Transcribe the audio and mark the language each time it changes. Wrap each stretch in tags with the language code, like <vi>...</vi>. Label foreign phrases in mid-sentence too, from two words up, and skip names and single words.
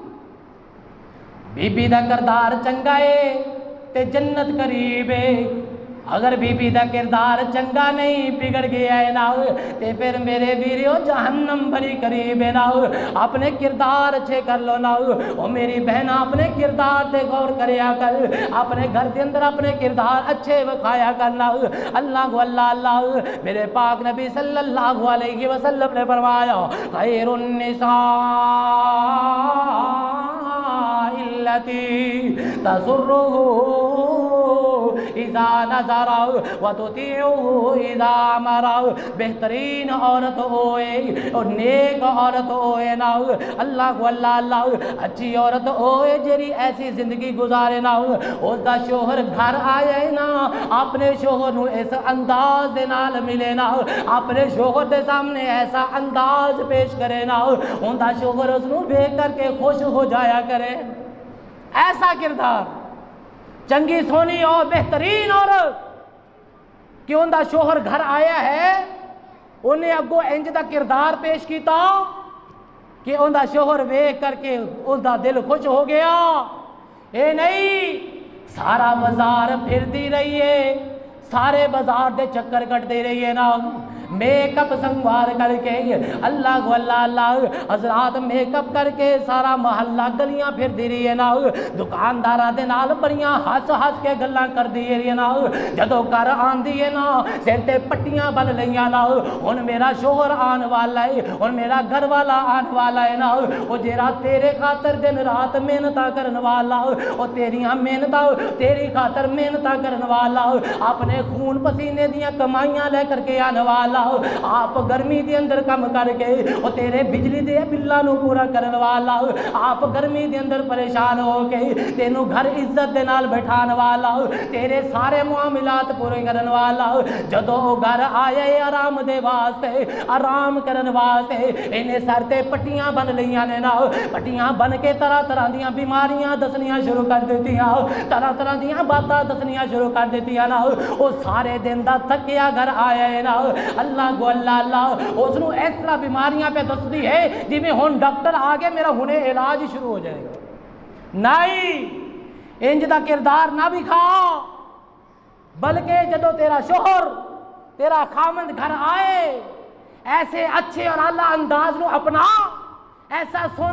<pa>بی بی دا کردار چنگا ہے تے جنت قریب ہے اگر بی بی دا کردار چنگا نہیں بگڑ گیا ہے نا تے پھر میرے ویریو جہنم بڑی قریب ہے نا اپنے کردار اچھے کر لو نا او میری بہن اپنے کردار دے غور کریا کر اپنے گھر دے اندر اپنے کردار اچھے وکھایا کرنا اللہ کو اللہ اللہ میرے پاک نبی صلی اللہ علیہ وسلم نے فرمایا</pa> <ar>خیر النساء التي تسره اذا نظر وتطيعه اذا امر</ar> <pa>بہترین عورت ہوئے اور نیک عورت ہوئے نا اللہ کو اللہ اللہ اچھی عورت ہوئے جری ایسی زندگی گزارے نا اس دا شوہر گھر آئے نا اپنے شوہر نو اس انداز دے نال ملے نا اپنے شوہر دے سامنے ایسا انداز پیش کرے نا ان دا شوہر اس نو دیکھ کر کے خوش ہو جایا کرے ایسا کردار چنگی سونی اور بہترین عورت کہ ان دا شوہر گھر آیا ہے انہیں اگو انج دا کردار پیش کیتا کہ ان دا شوہر ویکھ کر کے اس دا دل خوش ہو گیا اے نہیں سارا بازار پھر دی رہی ہے سارے بازار دے چکر کٹ دے رہی ہے نا میک اپ سنوار کر کے اللہ کو اللہ اللہ حضرات میک اپ کر کے سارا محلہ گلیاں پھر دی رہی ہے نا دکانداراں دے نال بڑیاں ہس ہس کے گلاں کر دی رہی ہے نا جدوں گھر آندی ہے نا سر تے پٹیاں بن لیاں نا ہن میرا شوہر آن والا ہے ہن میرا گھر والا آن والا ہے نا او جیڑا تیرے خاطر دن رات محنتاں کرن والا او تیریاں محنتاں تیری خاطر محنتاں کرن والا اپنے خون پسینے دیاں کمائیاں لے کر کے آن والا آپ گرمی دے اندر کم کر کے او تیرے بجلی دے بلاں نو پورا کرن والا آپ گرمی دے اندر پریشان ہو کے تینوں گھر عزت دے نال بٹھان والا تیرے سارے معاملات پورے کرن والا جدوں او گھر آئے آرام دے واسطے آرام کرن واسطے انہیں سر تے پٹیاں بن لیاں نے نا پٹیاں بن کے طرح طرح دیاں بیماریاں دسنیاں شروع کر دیتیاں طرح طرح دیاں باتاں دسنیاں شروع کر دیتیاں نا او سارے دن دا تھکیا گھر آیا ہے نا اللہ کو اللہ اللہ اس نو اس طرح بیماریاں پہ دستی ہے جی میں ہون ڈاکٹر آگے میرا ہونے علاج شروع ہو جائے گا نہیں انج دا کردار نہ بھی کھا بلکہ جدو تیرا شوہر تیرا خامند گھر آئے ایسے اچھے اور اعلیٰ انداز نو اپنا ایسا سونا</pa>